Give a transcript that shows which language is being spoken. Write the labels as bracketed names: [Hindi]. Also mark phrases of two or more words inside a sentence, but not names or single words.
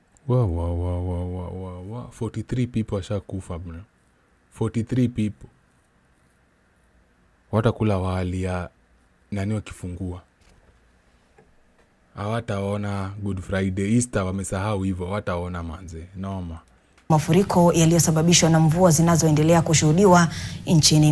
[Swahili] 43 people washakufa bro. [English] 43 people. [Swahili] Watakula wali ya nani wakifungua. Hawataona Good Friday, Easter wamesahau hivyo, hawataona manze. Noma. Mafuriko yaliyosababishwa na mvua zinazoendelea kushuhudiwa nchini.